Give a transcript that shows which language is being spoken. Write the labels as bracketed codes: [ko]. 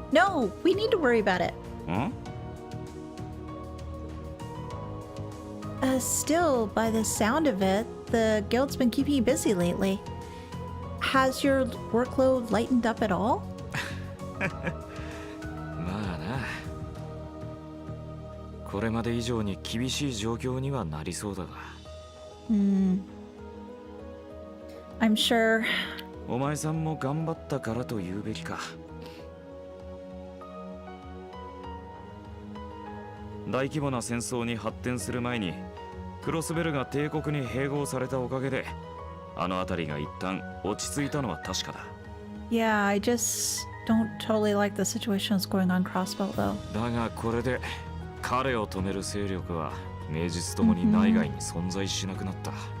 [en] No, we need to worry about it. Huh? Still, by the sound of it, the guild's been keeping you busy lately. Has your workload lightened up at all? [ja] まあな。これまで以上に厳しい状況にはなりそうだが。 [en] I'm sure. [ja] お前さんも頑張ったからと言うべきか。大規模な戦争に発展する前に、クロスベルが帝国に併合されたおかげで、あの辺りが一旦落ち着いたのは確かだ。 [en] Yeah, I just don't totally like the situation that's going on Crossbelt, though. [ja] だがこれで彼を止める勢力は名実ともに内外に存在しなくなった。